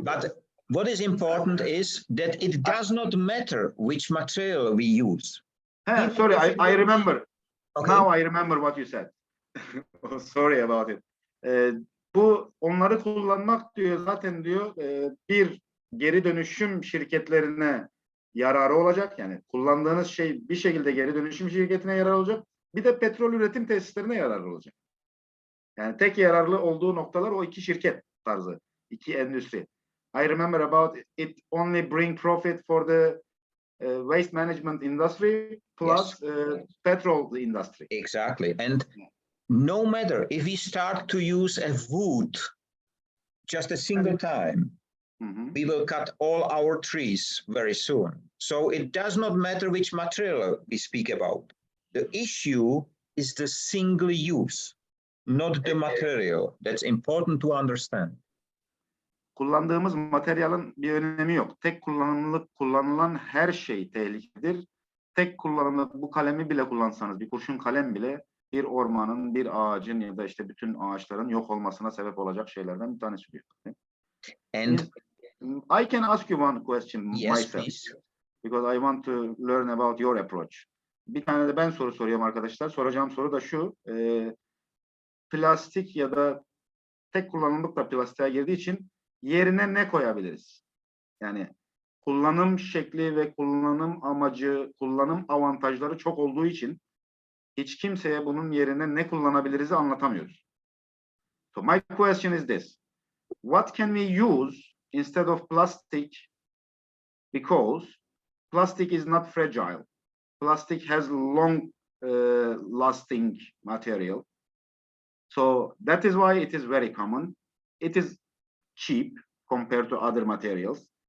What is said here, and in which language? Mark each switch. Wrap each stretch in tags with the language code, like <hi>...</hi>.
<en>But what is important is that it does not matter which material we use. Sorry, I remember. Okay. Now I remember what you said. Sorry about it.</en> <tr>Bu onları kullanmak diyor zaten diyor bir geri dönüşüm şirketlerine yararı olacak. Yani kullandığınız şey bir şekilde geri dönüşüm şirketine yarar olacak. Bir de petrol üretim tesislerine yararlı olacak. Yani tek yararlı olduğu noktalar o iki şirket tarzı, iki endüstri.</tr> <en>I remember about it only bring profit for the waste management industry plus petrol industry. Exactly. And no matter if we start to use a wood just a single time, we will cut all our trees very soon. So it does not matter which material we speak about. The issue is the single use, not the material. That's important to understand.</en> <tr>Kullandığımız materyalin bir önemi yok. Tek kullanımlık kullanılan her şey tehlikedir. Tek kullanımlık bu kalemi bile kullansanız, bir kurşun kalem bile bir ormanın, bir ağacın ya da işte bütün ağaçların yok olmasına sebep olacak şeylerden bir tanesi diyor.</tr> <en>And I can ask you one question yes, myself. please. Because I want to learn about your approach.</en> <tr>Bir tane de ben soru soruyorum arkadaşlar. Soracağım soru da şu. Plastik ya da tek kullanımlık da plastiğe girdiği için yerine ne koyabiliriz? Yani kullanım şekli ve kullanım amacı, kullanım avantajları çok olduğu için hiç kimseye bunun yerine ne kullanabiliriz'i anlatamıyoruz.</tr> <en>So my question is this. What can we use instead of plastic? Because plastic is not fragile. Plastic has long lasting material. So that is why it is very common. It is cheap compared to other materials.</en>